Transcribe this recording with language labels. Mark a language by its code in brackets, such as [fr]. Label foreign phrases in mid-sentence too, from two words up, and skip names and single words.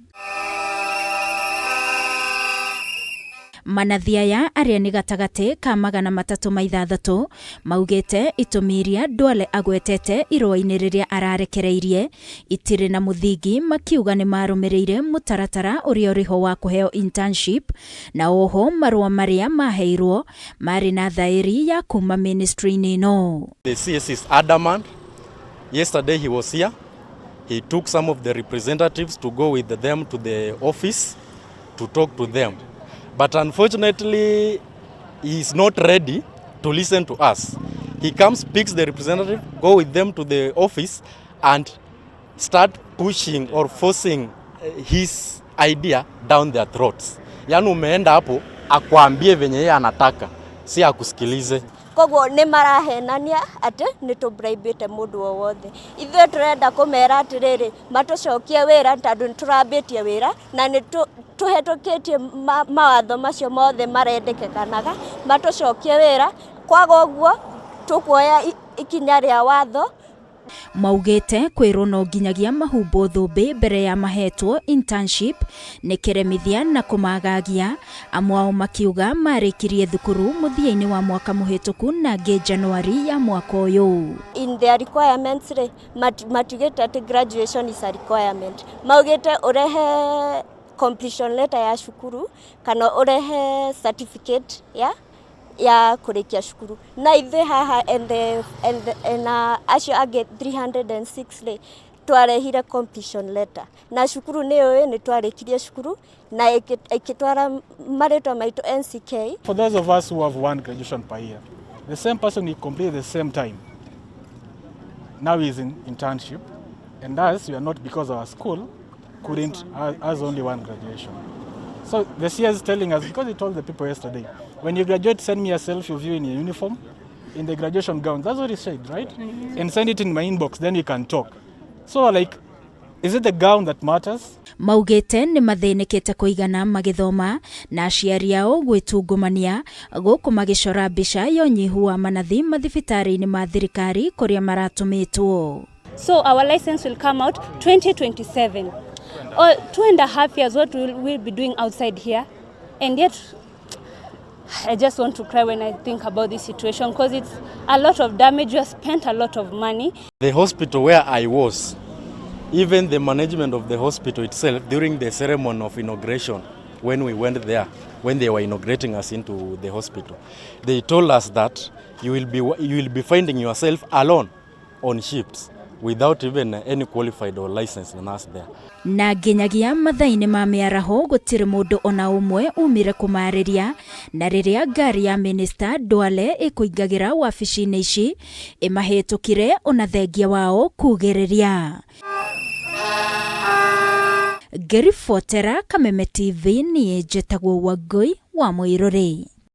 [ki] Manathi aya arĩa nĩ gatagate ka 360 maugĩte itũmi iria DUALE agwetete irũa-inĩ rĩrĩa ararekereirie itirĩ na mũthingi, makiuga nĩ marũmĩrĩire mũtaratara ũrĩa ũrĩho wa kũheo internship na oho marũa marĩa maheirwo marĩ na thaĩri ya kuma ministry-inĩ ĩno. [en] The CS is adamant. Yesterday he was here. He took some of the representatives to go with them to the office to talk to them. But unfortunately, he is not ready to listen to us. He comes, picks the representative, go with them to the office and start pushing or forcing his idea down their throats. [sw] Yani umeenda hapo akwambie venye yeye anataka, si akusikilize. [ki] Koguo nĩ marahenania atĩ nĩ tũbraibĩte mũndũ o wothe. Ithuĩ tũrenda kũmera atĩrĩrĩ matũcokie wĩra tondũ nĩ tũrambĩtie wĩra na nĩ tũhetũkĩtie mawatho macio mothe marendekanaga matũcokie wĩra. Kwaga ũguo tũkuoya ikinya rĩa watho. Maugĩte kwĩrwo no nginyagia mahumbo thũmbĩ mbere ya mahetwo internship nĩ kĩremithia na kũmagagia, amwe ao makiuga marĩkirie thukuru mũthia-inĩ wa mwaka mũhetũku na January ya mwaka ũyũ. [en] In their requirements [ki] matigĩte atĩ [en] graduation is a requirement. [ki] Maugĩte ũrehe [en] completion letter [ki] ya cukuru kana ũrehe certificate ya kurikia shukuru na ithe haha and acio angĩ 306 twarehire [en] completion letter [ki] na shukuru nĩ twarikirie shukuru na ikitwara marĩtwa maitũ NCK. [en] For those of us who have one graduation per year, the same person will complete the same time. Now he is in internship, and us we are not, because our school couldn't has only one graduation. So the CS is telling us, because he told the people yesterday, when you graduate, send me a selfie of you in your uniform, in the graduation gown. That's what he said, right? Mm-hmm. And send it in my inbox, then we can talk. So like, is it the gown that matters? [ki] Maugĩte nĩ mathĩnĩkĩte kũigana magĩthoma na aciari ao gwĩtungumania gũkũ magĩcora mbica ya ũnyihu wa manathi mathibitarĩ-inĩ ma thirikari kũrĩa maratũmĩtwo. [en] So our license will come out 2027. Or 2.5 years, what we'll be doing outside here. And yet, I just want to cry when I think about this situation because it's a lot of damage. We have spent a lot of money. The hospital where I was, even the management of the hospital itself, during the ceremony of inauguration, when we went there, when they were inaugurating us into the hospital, they told us that you will be finding yourself alone on shifts, without even any qualified or licensed nurse there. [ki] Na nginyagia mathaa-inĩ ma mĩaraho gũtirĩ mũndũ ona ũmwe umire kũmarĩria, na rĩrĩa ngari ya Minista DUALE ĩkũingagĩra wabici-inĩ ici ĩmahetũkire ona thengia wao kugĩrĩria. Ngĩribotera Kameme TV niĩ njĩtagwo Wangui wa Mũirũrĩ.